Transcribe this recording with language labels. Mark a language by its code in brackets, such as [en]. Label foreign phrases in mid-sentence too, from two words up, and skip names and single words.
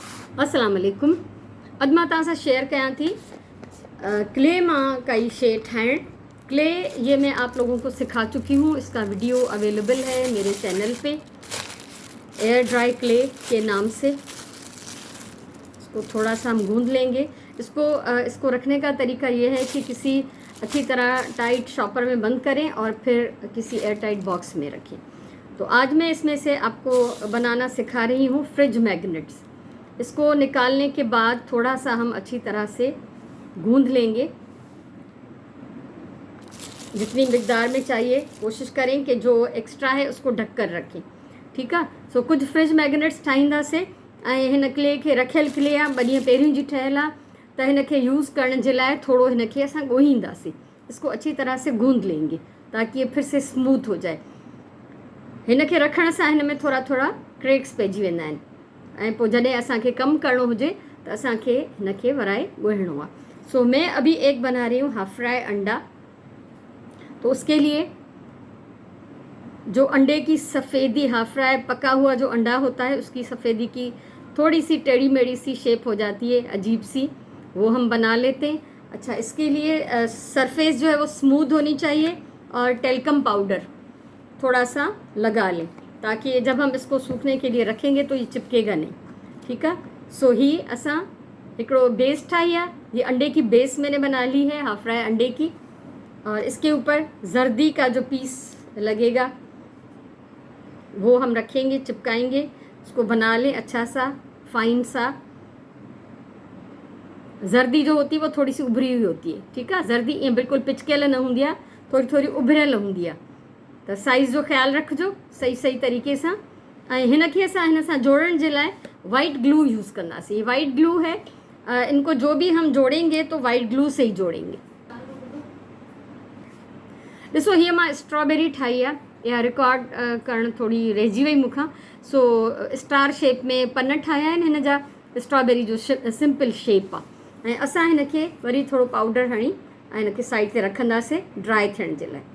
[ar] السلام عليكم. [sd] अॼु मां तव्हां सां शेयर कयां थी क्ले मां कई शे ठाहिण। [hi] क्ले ये मैं आप लोगों को सिखा चुकी हूँ, इसका वीडियो अवेलेबल है मेरे चैनल पे [en] air dry clay [hi] के नाम से। इसको थोड़ा सा हम गूंद लेंगे। इसको रखने का तरीका ये है कि किसी अच्छी तरह [en] tight shopper [hi] में बंद करें और फिर किसी [en] air tight box [hi] में रखें। तो आज मैं इसमें से आपको बनाना सिखा रही हूँ [en] fridge magnets. [hi] इसको निकालने के बाद थोड़ा सा हम अच्छी तरह से गूंद लेंगे, जितनी मिकदार में चाहिए। कोशिश करें कि जो एक्स्ट्रा है उसको ढक कर रखें, ठीक है। [sd] सो कुछ [en] fridge magnets [sd] ठाहींदासीं ऐं हिन क्ले खे रखियल क्ले आहे, 2 ॾींहं पहिरियों जी ठहियल आहे। त हिन खे यूज़ करण जे लाइ थोरो हिन खे असां ॻोहींदासीं। [hi] इसको अच्छी तरह से गूंद लेंगे ताकि ये फिर से स्मूथ हो जाए। [sd] हिन खे रखण सां हिन में थोरा थोरा क्रैक्स पइजी वेंदा आहिनि ऐं पोइ जॾहिं असांखे कमु करणो हुजे त असांखे हिन खे वराए ॻोहिणो आहे। [hi] सो मैं अभी एक बना रही हूँ [en] half fry [hi] अंडा। तो उसके लिए जो अंडे की सफ़ेदी, [en] half fry [hi] पका हुआ जो अंडा होता है उसकी सफ़ेदी की थोड़ी सी टेढ़ी मेढ़ी सी शेप हो जाती है, अजीब सी, वो हम बना लेते हैं। अच्छा, इसके लिए सरफेस जो है वो स्मूथ होनी चाहिए और [en] talcum powder [hi] थोड़ा सा लगा लें ताकि जब हम इसको सूखने के लिए रखेंगे तो ये चिपकेगा नहीं, ठीक है। [sd] सो ही असां हिकिड़ो बेस ठाही आहे। [hi] ये अंडे की बेस मैंने बना ली है, [en] half fry [hi] अंडे की। और इसके ऊपर जर्दी का जो पीस लगेगा वो हम रखेंगे, चिपकाएंगे। इसको बना लें अच्छा सा फाइन सा। जर्दी जो होती है वो थोड़ी सी उभरी हुई होती है, ठीक है। [sd] जर्दी ईअं बिल्कुलु पिचकियल न हूंदी आहे, थोड़ी थोड़ी उभरियल हूंदी आहे। त साइज़ जो ख़्यालु रखिजो सही तरीक़े सां। ऐं हिन खे असां हिन सां जोड़ण जे लाइ [en] white glue [sd] यूज़ कंदासीं। [hi] ये [en] white glue [hi] है, इनको जो भी हम जोड़ेंगे तो [en] white glue [hi] से ही जोड़ेंगे। [sd] ॾिसो, हीअ मां स्ट्रॉबेरी ठाही आहे। इहा रिकॉर्ड करणु थोरी रहिजी वई मूंखां। सो [en] star shape [sd] में पन ठाहिया आहिनि हिन जा। स्ट्रॉबेरी जो [en] simple shape [sd] आहे। ऐं असां हिन खे वरी थोरो पाउडर हणी ऐं हिन खे साइड ते रखंदासीं ड्राई थियण जे लाइ।